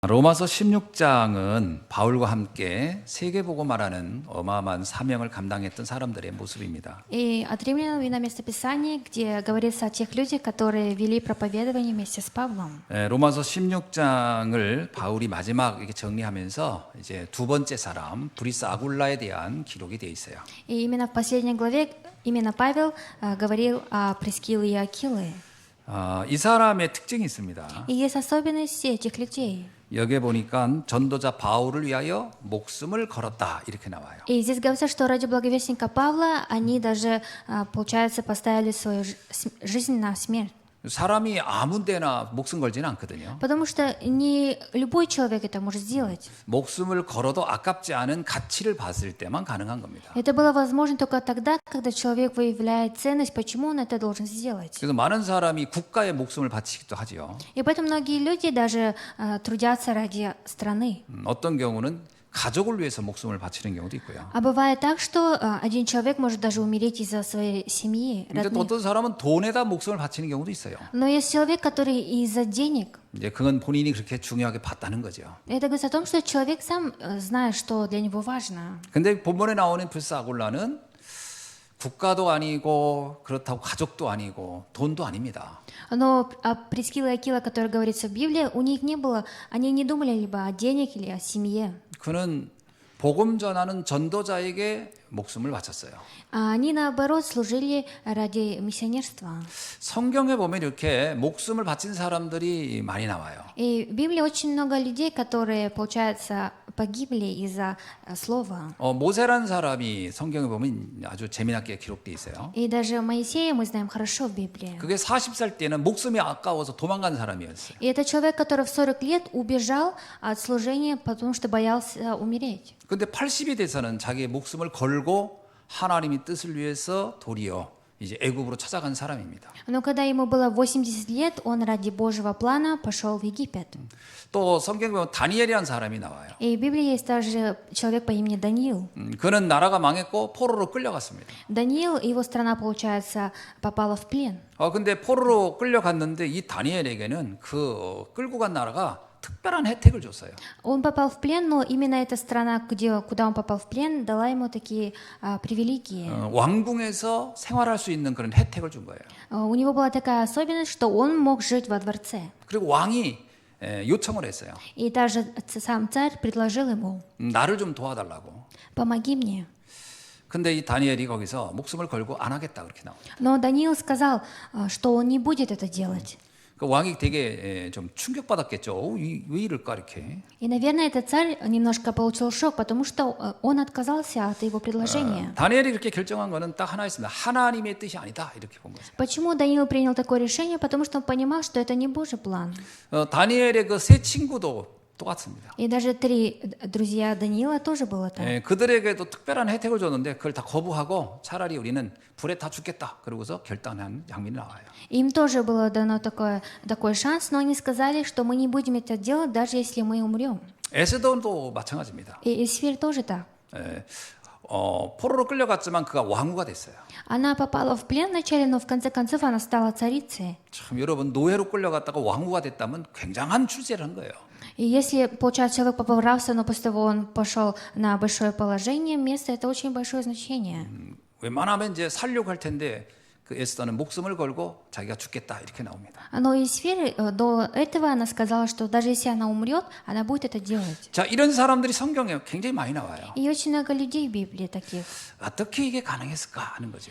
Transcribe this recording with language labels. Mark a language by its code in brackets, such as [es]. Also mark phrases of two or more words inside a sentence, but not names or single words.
[ko] 로마서 16장은 바울과 함께 세계보고 말하는 어마어마한 사명을 감당했던 사람들의 모습입니다. [ru] И от Римлян видно местописание, где говорится о тех людях, которые вели проповедование вместе с Павлом. [ko] 로마서 16장을 바울이 마지막 이렇게 정리하면서 이제 두 번째 사람 브리스 아굴라에 대한 기록이 되어 있어요. [ru] И именно в последней главе именно Павел говорил о Прискиле и Акиле. [ko] 이 사람의 특징이 있습니다. [ru] И есть особенности этих людей. [ko] 여기에 보니까 전도자 바울을 위하여 목숨을 걸었다 이렇게 나와요. [ru] И здесь говорится, что ради благовестника Павла они даже, получается, поставили свою жизнь на смерть. [ko] 사람이 아무 데나 목숨 걸지는 않거든요. [ru] Потому что не любой человек это может сделать. [ko] 목숨을 걸어도 아깝지 않은 가치를 봤을 때만 가능한 겁니다. [ru] Это было возможно только тогда, когда человек выявляет ценность, почему он это должен сделать. [ko] 그래서 많은 사람이 국가의 목숨을 바치기도 하죠. [ru] И поэтому многие люди даже трудятся ради страны. [ko] 어떤 경우는 가족을 위해서 목숨을 바치는 경우도 있고요. [ru] А бывает так, что один человек может даже умереть из-за своей семьи, [ko] 근데 또 [ru] родных. [ko] 어떤 사람은 돈에다 목숨을 바치는 경우도 있어요. [ru] Но есть человек, который из-за денег. [ko] 이제 그건 본인이 그렇게 중요하게 봤다는 거죠. [ru] Это говорит о том, что человек сам знает, что для него важно. [ko] 근데 본문에 나오는 브리스 아굴라는 국가도 아니고 그렇다고 가족도 아니고 돈도 아닙니다. [ru] Но Прискила и Акила, которые говорится в Библии, у них не было, они не думали либо о денег или о семье. [ko] 그는 복음 전하는 전도자에게 목숨을 바쳤어요. [ru] А они, наоборот, служили ради миссионерства. [ko] 성경에 보면 이렇게 목숨을 바친 사람들이 많이 나와요. [ru] И в Библии очень много людей, которые, получается, погибли из-за слова. [ko] 모세라는 사람이 성경에 보면 아주 재미나게 기록돼 있어요. [ru] И даже Моисея мы знаем хорошо в Библии. [ko] 그게 40살 때는 목숨이 아까워서 도망간 사람이었어요. [ru] И это человек, который в 40 лет убежал от служения, потому что боялся умереть. [ko] 근데 80이 돼서는 자기의 목숨을 걸고 하나님의 뜻을 위해서 도리어 이제 애굽으로 찾아간 사람입니다. [ru] Но когда ему было 80 лет, он ради Божьего плана пошел в Египет. [ko] 또 성경에 보면 다니엘이라는 사람이 나와요. [ru] И в Библии есть также человек по имени Даниил. [ko] 그는 나라가 망했고 포로로 끌려갔습니다. [ru] Даниил, его страна, получается, попала в плен. [ko] 근데 포로로 끌려갔는데 이 다니엘에게는 그 끌고 간 나라가 특별한 혜택을 줬어요. [ru] Он попал в плен, но именно эта страна, куда он попал в плен, дала ему такие привилегии. [ko] 왕궁에서 생활할 수 있는 그런 혜택을 준 거예요. [ru] У него была такая особенность, что он мог жить во дворце. [ko] 그리고 왕이 요청을 했어요. [ru] И даже сам царь предложил ему: [ko] 나를 좀 도와달라고. [ru] «Помоги мне». [ko] 근데 이 다니엘이 거기서 목숨을 걸고 안 하겠다 그렇게 나옵니다. [ru] Но Даниил сказал, что он не будет это делать. [ko] 그 왕이 되게 좀 충격받았겠죠. 왜 이럴까 이렇게. [ru] И, наверное, этот царь немножко получил шок, потому что он отказался от его предложения. [ko] 다니엘이 이렇게 결정한 거는 딱 하나 있습니다. 하나님의 뜻이 아니다 이렇게 본 거죠. [ru] Почему Даниил принял такое решение? Потому что он понимал, что это не Божий план. [ko] 다니엘의 그 세 친구도 똑같습니다. [ru] И даже 3 друзья Даниила тоже было так. [ko] 그들에게도 특별한 혜택을 줬는데 그걸 다 거부하고 차라리 우리는 불에 다 죽겠다. 그러고서 결단한 장면이 나와요. [ru] Им тоже было дано такой шанс, но они сказали, что мы не будем это делать, даже если мы умрем. [ko] 에스더도 마찬가지입니다. [ru] И Исфирь тоже так. [ko] 포로로 끌려갔지만 그가 왕후가 됐어요. [ru] Она попала в плен вначале, но в конце концов она стала царицей. [ko] 참 여러분 노예로 끌려갔다가 왕후가 됐다면 굉장한 출세를 한 거예요. [ru] И если, получается, человек поправился, но после того он пошел на большое положение, место это очень большое значение. [ko] 웬만하면 이제 살려고 할 텐데 그 에스더는 목숨을 걸고 자기가 죽겠다 이렇게 나옵니다. [ru] Но Исфирь до этого она сказала, что даже если она умрет, она будет это делать. [ko] 자, 이런 사람들이 성경에 굉장히 많이 나와요. [ru] И очень много людей в Библии таких. [ko] 어떻게 이게 가능했을까 하는 거죠.